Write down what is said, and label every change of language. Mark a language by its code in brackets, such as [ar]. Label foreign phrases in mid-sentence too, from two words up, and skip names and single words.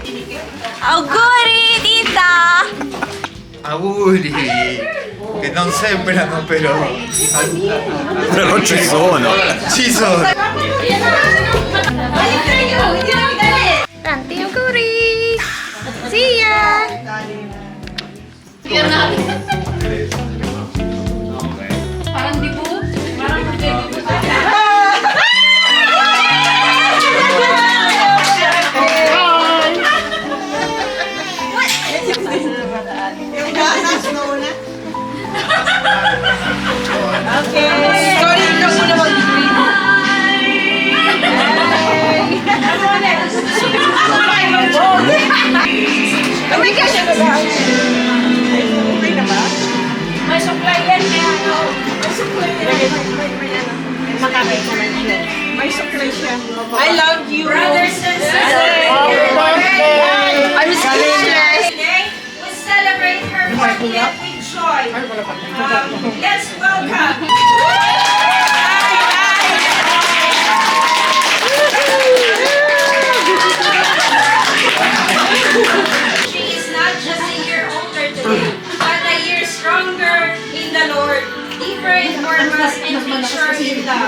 [it] Auguri, tita! Auguri! Che non sembrano però. Però ci sono. Ci sono. Tanti auguri! [en] See ya! [tl] Parang di po. Okay. [en] Sorry, [tl] ikaw muna mag-greet. Hindi ka siya babae. Okay na ba? May supply yan kaya ano. May supply yan. Makamay ka man siya. May supply siya. [en] I love you. Brothers and sisters! Happy birthday! I'm speechless. Today, we celebrate her 40th with joy. Let's welcome. She is not just a year older today, but a year stronger in the Lord, deeper in purpose and richer in love.